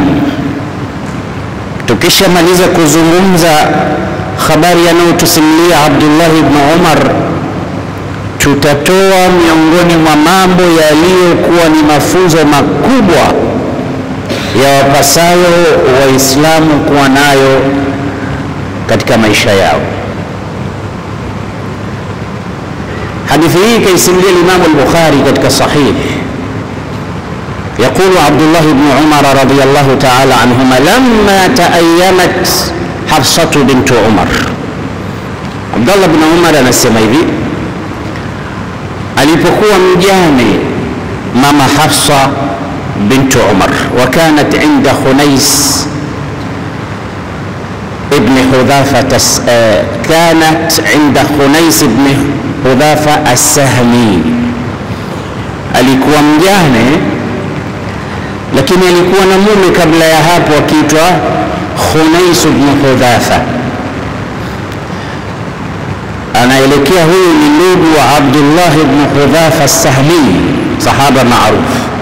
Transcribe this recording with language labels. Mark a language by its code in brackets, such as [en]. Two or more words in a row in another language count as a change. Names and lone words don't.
[sw] Tukishamaliza kuzungumza habari yanayotusimulia Abdullah ibn Umar, tutatoa miongoni mwa mambo yaliyokuwa ni mafunzo makubwa ya wapasayo Waislamu kuwa nayo katika maisha yao. Hadithi hii kaisimulia Imam al-Bukhari katika sahih. [ar] يقول عبد الله بن عمر رضي الله تعالى عنهما لما تأيمت حفصة بنت عمر. [sw] عبد الله بن عمر anasema hivi, alipokuwa mjane mama Hafsa bint Umar, [ar] وكانت عند خنيس ابن حذافة كانت عند خنيس ابن حذافة السهمي. [sw] alikuwa mjane lakini alikuwa na mume kabla ya hapo akiitwa Khunais ibn Hudhafa. Anaelekea huyu ni ndugu wa Abdullah ibn Hudhafa as-Sahmi, sahaba maarufu.